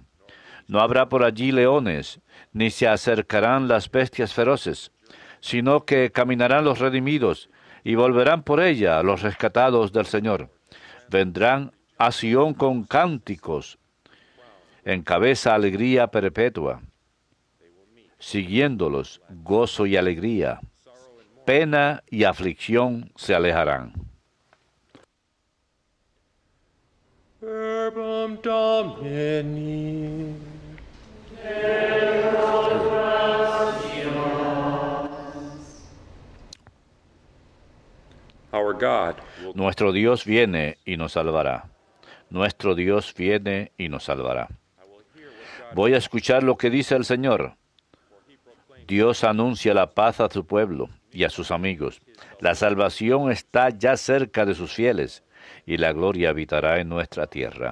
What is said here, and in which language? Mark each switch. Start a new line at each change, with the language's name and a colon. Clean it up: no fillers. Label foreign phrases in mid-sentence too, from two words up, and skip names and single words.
Spanish: No habrá por allí leones, ni se acercarán las bestias feroces, sino que caminarán los redimidos, y volverán por ella los rescatados del Señor. Vendrán a Sión con cánticos, en cabeza alegría perpetua. Siguiéndolos, gozo y alegría, pena y aflicción se alejarán.
Latin: Verbum Domini.
English: Our God will
Spanish: Nuestro Dios viene y nos salvará. Nuestro Dios viene y nos salvará. Voy a escuchar lo que dice el Señor. Dios anuncia la paz a su pueblo y a sus amigos. La salvación está ya cerca de sus fieles y la gloria habitará en nuestra tierra.